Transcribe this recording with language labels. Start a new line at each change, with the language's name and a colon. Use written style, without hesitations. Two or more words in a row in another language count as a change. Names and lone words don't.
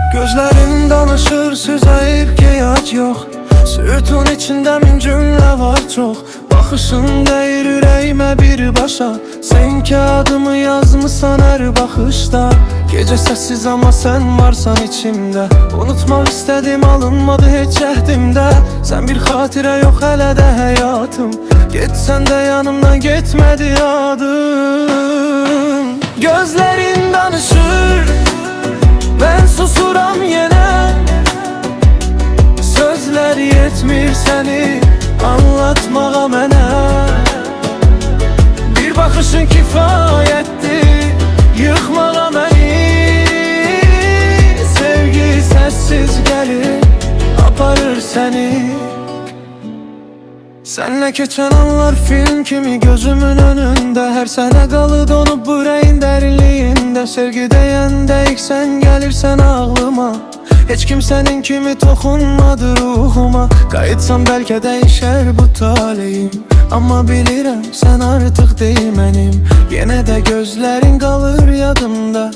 Turkish: Gözlerin danışır, söze ehtiyac yok. Sütun içinde min cümle var çok.
Azerbaijani: Baxışın deyir ürəyimə birbaşa.
Turkish: Sen ki adımı yazmısan her baxışda. Gece sessiz ama sen varsan içimde. Unutmak istedim, alınmadı hiç əhdimdə.
Azerbaijani: Sen bir xatirə yox hələ də həyatım. Getsən də yanımdan getmədi adım.
Turkish: Gözlerin danışır, ben susuram yenə.
Azerbaijani: Sözler yetmir seni anlatmağa mənə. Bir baxışın kifayətdir yıkmağa məni. Sevgi sessiz gelir aparır seni.
Turkish: Senle geçen anlar film kimi gözümün önünde.
Azerbaijani: Her sene qalı donup bu ürəyin dərinliyində. Sevgi deyəndə ilk sen gelirsen ağlıma. Heç kim senin kimi toxunmadı ruhuma. Qayıtsam bəlkə dəyişər bu taleyim. Amma bilirəm sen artıq deyil mənim. Yenə də gözlərin qalır yadımda.